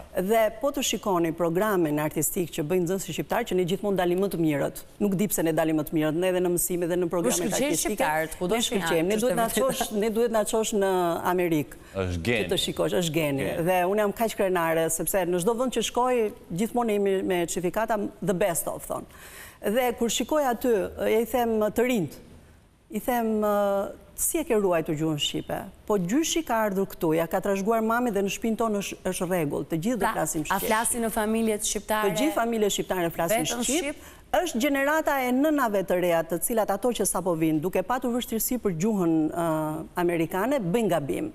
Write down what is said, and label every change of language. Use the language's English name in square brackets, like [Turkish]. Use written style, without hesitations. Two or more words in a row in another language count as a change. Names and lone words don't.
[Albanian] Dhe po të shikoni programin artistik që bëjnë nxënësit shqiptar, që ne gjithmonë dalim më të mirët. Nuk di pse ne dalim më të mirët, ne edhe në mësime dhe në programet artistike. Ne duhet na çosh në Amerikë. Të shikosh, është geni. Dhe unë jam kaq krenare, sepse në çdo vend që shkoj, gjithmonë jemi me certifikata [English] the best of, [Albanian] thonë. Dhe kur shikoj aty, i them të rinjt, i them, si e ke ruajtur gjuhën shqipe? Po gjyshi ka ardhur këtu, ja ka trashëguar mami dhe në shtëpinë tonë është rregull, të gjithë do flasim shqip. A flasin në familjet shqiptare? Të gjithë familjet shqiptare flasin shqip. Është gjenerata e nënave të reja, të cilat ato që sapo vinë, duke patur vështirësi për gjuhën amerikane, bëjnë gabim.